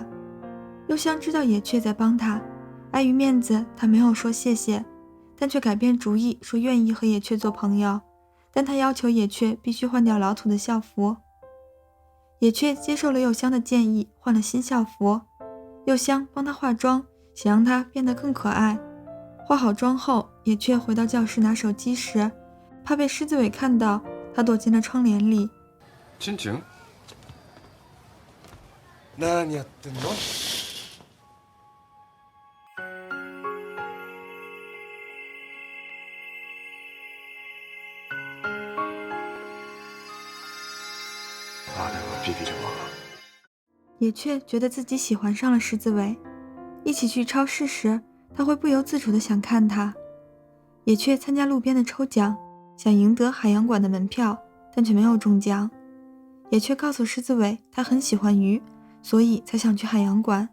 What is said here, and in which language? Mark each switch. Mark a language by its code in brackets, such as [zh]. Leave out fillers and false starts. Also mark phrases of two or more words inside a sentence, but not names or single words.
[zh] 柚香知道野雀在帮他，碍于面子，他没有说谢谢，但却改变主意，说愿意和野雀做朋友，但他要求野雀必须换掉老土的校服。野雀接受了柚香的建议，换了新校服。柚香帮他化妆，想让他变得更可爱。化好妆后，野雀回到教室拿手机时，怕被狮子尾看到，他躲进了窗帘里。 [ja] チュンチュン、何やってんの？あれはビビるわ。 [zh] 野雀觉得自己喜欢上了狮子尾，一起去超市时，他会不由自主地想看他。野雀参加路边的抽奖，想赢得海洋馆的门票，但却没有中奖。野雀告诉狮子尾，他很喜欢鱼，所以才想去海洋馆。